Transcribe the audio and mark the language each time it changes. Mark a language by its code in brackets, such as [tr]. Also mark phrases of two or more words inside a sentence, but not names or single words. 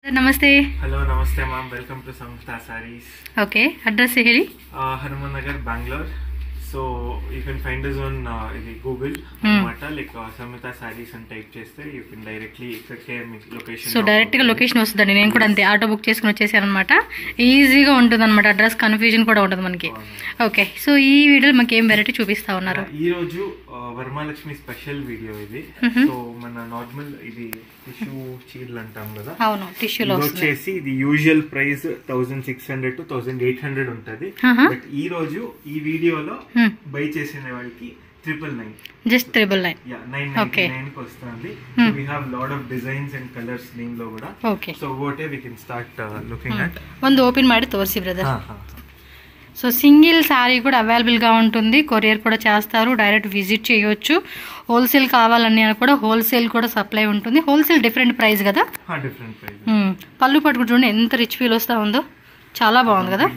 [kn] ನಮಸ್ತೆ. ಹಲೋ ನಮಸ್ತೆ ಮ್ಯಾಮ್, [en] welcome to [kn] ಸಂಸ್ಥಾ ಸ್ಯಾರೀಸ್. ಓಕೆ, ಅಡ್ರೆಸ್ ಹೇಳಿ. ಹನುಮಾನ್ ನಗರ್, ಬ್ಯಾಂಗ್ಳೂರ್. [en] So you can find us on Google [te] అనమాట. లైక్ సమత సారీస్ అని టైప్ చేస్తే [en] you can directly [te] ఇక్కడికే మీకు లొకేషన్. సో డైరెక్ట్గా లొకేషన్ వస్తుందండి. నేను కూడా అంతే ఆటో బుక్ చేసుకుని వచ్చేసాను అనమాట. ఈజీగా ఉంటుంది అనమాట. [en] address confusion [te] కూడా ఉంటుంది మనకి. ఓకే, సో ఈ వీడియోలో మనకి ఏం వెరైటీ చూపిస్తా ఉన్నారు? ఈ రోజు వరమహాలక్ష్మి [en] special video [te] ఇది. సో మన నార్మల్ ఇది టిష్యూ చీరలు అంటాం కదా. అవును, టిష్యూలో వచ్చేసి ఇది [en] usual price [te] 1600 to 1800 ఉంటది. బట్ ఈ రోజు ఈ వీడియోలో బై చేసిన వాళ్ళకి 999, జస్ట్ 999. యా 999 కి వస్తుంది. [en] We have lot of designs and colours [te] దీనిలో కూడా. ఓకే, [en] So what we can start looking at. [kn] ಒಂದು ಓಪನ್ ಮಾಡಿ ತೋರಿಸಿ ಬ್ರದರ್. [te] సో [en] single saree [te] కూడా అవైలబుల్గా ఉంటుంది. కొరియర్ కూడా చేస్తారు, [en] direct visit [te] చేయొచ్చు. హోల్సేల్ కావాలన్నా కూడా హోల్సేల్ కూడా సప్లై ఉంటుంది. [en] wholesale different price [te] కదా. [en] Different price. [te] పళ్ళు పట్టుకు చూడండి ఎంత [en] rich feel [te] వస్తా ఉందో, చాలా బాగుంది కదా.